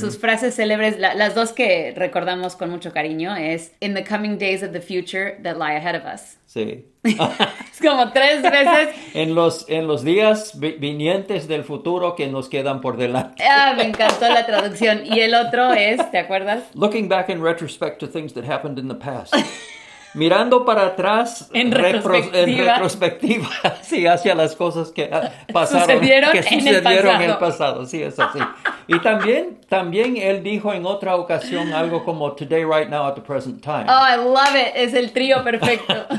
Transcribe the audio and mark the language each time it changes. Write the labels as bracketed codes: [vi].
[es] Sus frases célebres, las dos que recordamos con mucho cariño es [en] "In the coming days of the future that lie ahead of us". [es] Sí. Es como 3 veces. En los días vinientes del futuro que nos quedan por delante. Me encantó la traducción. Y el otro es, ¿te acuerdas? [en] Looking back in retrospect to things that happened in the past. [es] Mirando para atrás en retrospectiva, sí, hacia las cosas que pasaron, sucedieron en el pasado, sí, es así. Y también él dijo en otra ocasión algo como [en] today, right now, at the present time. Oh, I love it, [es] es el trío perfecto.